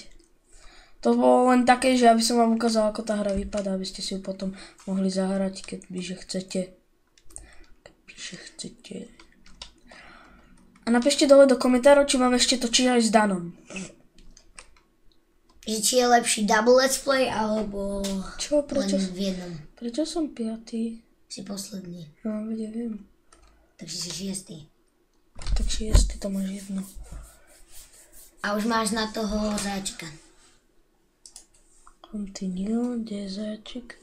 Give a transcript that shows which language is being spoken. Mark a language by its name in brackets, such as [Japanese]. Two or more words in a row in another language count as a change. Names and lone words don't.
[Slovak] To bolo len také, že aby som vám ukázal, ako tá hra vypadá, aby ste si ju potom mohli zahrať, kebyže chcete. A napíšte dole do komentárov, či mám ešte točiť aj s Danom. Že či je lepší [English] double let's play, [Slovak] alebo Čo? Prečo? len v jednom. Prečo som piatý? Si posledný. No, veď ja viem. Takže si šiestý. Tak šiestý, to máš jedno. A už máš na toho zajačika. Continue, kde je zajačik?